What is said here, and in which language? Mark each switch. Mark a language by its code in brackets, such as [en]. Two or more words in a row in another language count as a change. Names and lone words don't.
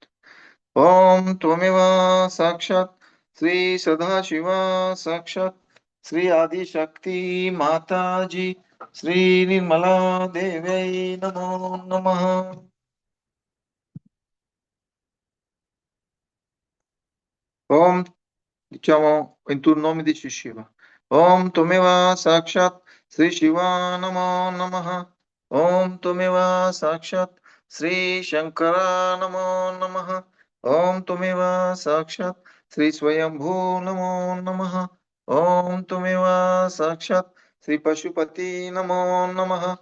[sa] ओम त्वमेव साक्षात् श्री सदाशिवा साक्षात् श्री आदिशक्ति माता जी, श्री निर्मला देव्यै नमो नमः. [it] ओम diciamo 21 nomi di Sri Shiva. [sa] Om Tumeva Sakshat Sri Shiva Namo Namaha. Om Tumeva Sakshat Sri Shankara Namo Namaha. Om Tumeva Sakshat Sri Swayambhu Namo Namaha. Om Tumeva Sakshat Sri Pashupati Namo Namaha.